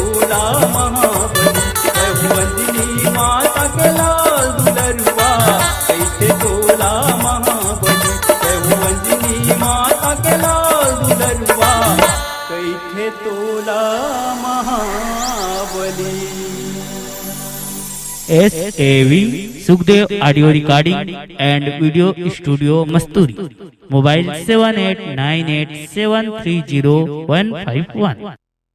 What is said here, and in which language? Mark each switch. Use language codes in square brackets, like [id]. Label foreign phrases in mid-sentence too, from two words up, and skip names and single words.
[hne] तोला महाबली जय हो अंजनी माता के लाल दुलरुआ कैसे तोला महाबली जय हो अंजनी माता के लाल दुलरुआ कैसे तोला महाबली। [en] SAV Sukhdev Audio Recording and Video Studio Masturi. Mobile 7898730151.